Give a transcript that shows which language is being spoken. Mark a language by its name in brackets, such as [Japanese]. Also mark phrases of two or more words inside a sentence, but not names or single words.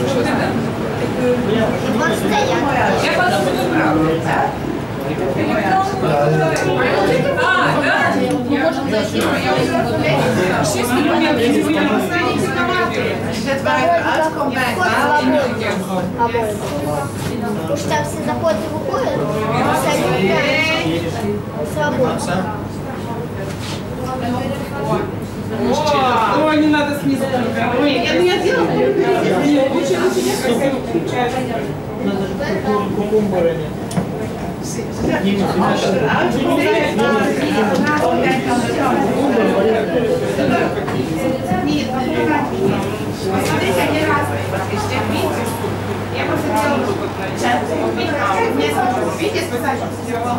[Russian] Вот стоят. [Dutch] Zet waar je uitkomt bij het water. [Russian] Потому что там все заходят и выходят. Сработает. Ой, не надо снизу. Ой, я делала. Смотрите, они разные. Видите? Я просто делала несколько. Видите, специально сделала.